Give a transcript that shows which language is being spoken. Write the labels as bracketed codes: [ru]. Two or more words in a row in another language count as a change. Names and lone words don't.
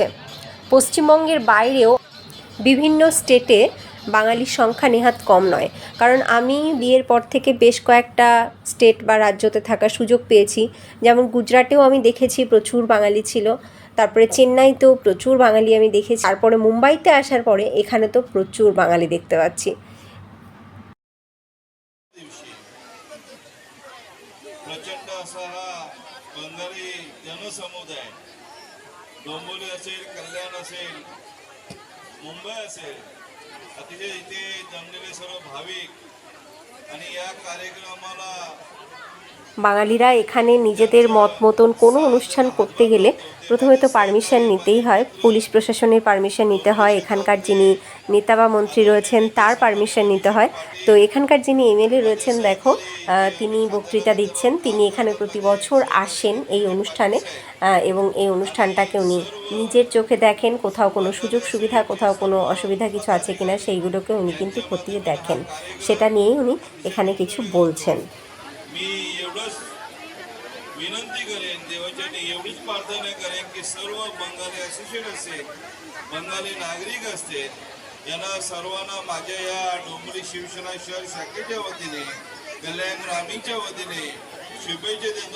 [bn] পশ্চিমবঙ্গের বাইরেও বিভিন্ন স্টেটে বাঙালির সংখ্যা নেহাত কম নয়, কারণ আমি বিয়ের পর থেকে বেশ কয়েকটা স্টেট বা রাজ্যতে থাকার সুযোগ পেয়েছি। যেমন গুজরাটেও আমি দেখেছি প্রচুর বাঙালি ছিল, তারপরে চেন্নাইতেও প্রচুর বাঙালি আমি দেখেছি, তারপরে মুম্বাইতে আসার পরে এখানে তো প্রচুর বাঙালি দেখতে পাচ্ছি। [mr] प्रचंड असा हा बंगाली जनसमुदाय डोंबिवली असेल, कल्याण असेल, मुंबई असेल, अतिशय इथे जमलेले सर्व भाविक आणि या कार्यक्रमाला [bn] বাঙালিরা এখানে নিজেদের মত মতন কোনো অনুষ্ঠান করতে গেলে প্রথমে তো পারমিশন নিতেই হয়, পুলিশ প্রশাসনের পারমিশন নিতে হয়, এখানকার যিনি নেতা বা মন্ত্রী রয়েছেন তার পারমিশন নিতে হয়। তো এখানকার যিনি এমএলএ রয়েছেন দেখো, তিনি বক্তৃতা দিচ্ছেন, তিনি এখানে প্রতি বছর আসেন এই অনুষ্ঠানে, এবং এই অনুষ্ঠানটাকে উনি নিজের চোখে দেখেন, কোথাও কোনো সুযোগ সুবিধা, কোথাও কোনো অসুবিধা কিছু আছে কিনা সেইগুলোকে উনি কিন্তু খতিয়ে দেখেন, সেটা নিয়েই উনি এখানে কিছু বলছেন। [mr] मी एवढंच विनंती करेन, देवाच्या एवढीच प्रार्थना करेन की सर्व बंगाली असोसिएट असेल, बंगाली नागरिक असतील, यांना सर्वांना माझ्या या डोंबिवली शिवसेना शहर शाखेच्या वतीने, कल्याण ग्रामीणच्या वतीने शुभेच्छा देतो।